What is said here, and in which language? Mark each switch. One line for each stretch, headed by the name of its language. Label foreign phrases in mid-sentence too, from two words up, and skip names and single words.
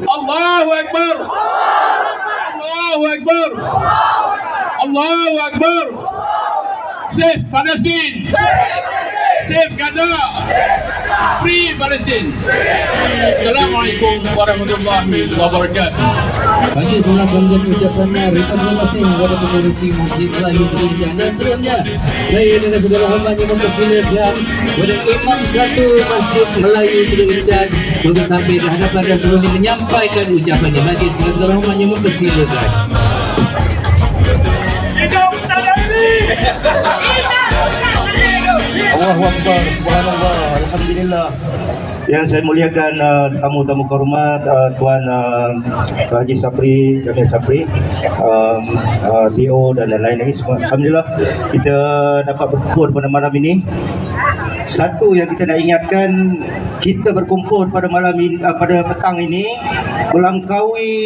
Arabic: Allahu Akbar. Allahu Akbar. Allahu Akbar.
English: Save Palestine! Save Gaza! Free Palestine!
Arabic: Assalamualaikum warahmatullahi wabarakatuh.
Malay: Bagi sebelah pembuat ucapan terima kasih kepada pengurusi Masjid Melayu Intan. Dan selanjutnya saya dengan segala hormatnya mempersilakan kepada Imam Satu Masjid Melayu Intan untuk tampil di hadapan dan sebelumnya menyampaikan ucapannya. Bagi segala hormatnya mempersilakan.
Arabic: Allahu Akbar, subhanallah, alhamdulillah.
Malay: Yang saya muliakan tamu-tamu kehormat, Tuan Haji Safri, Jamil Safri, BO dan lain-lain lagi semua. Alhamdulillah kita dapat berkumpul pada malam ini. Satu yang kita nak ingatkan, kita berkumpul pada malam ini, pada petang ini melangkaui